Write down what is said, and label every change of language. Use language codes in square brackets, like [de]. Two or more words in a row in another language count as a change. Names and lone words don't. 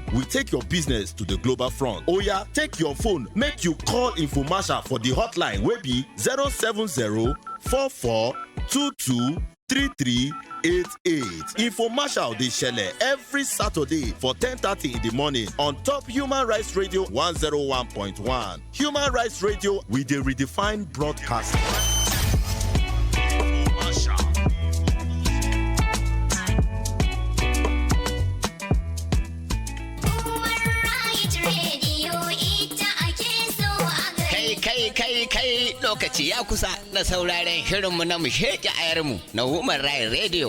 [pcm] We take your business to the global front. Oya, take your phone, make you call infomercial for the hotline wey be 070-4422-3388. Infomercial dey shele every Saturday for 10:30 in the morning on top Human Rights Radio 101.1. Human Rights Radio, we dey redefine broadcasting. [ha] Kai lokaci ya kusa na sauraren shirinmu na mu sheke ayarmu na Human Rights Radio.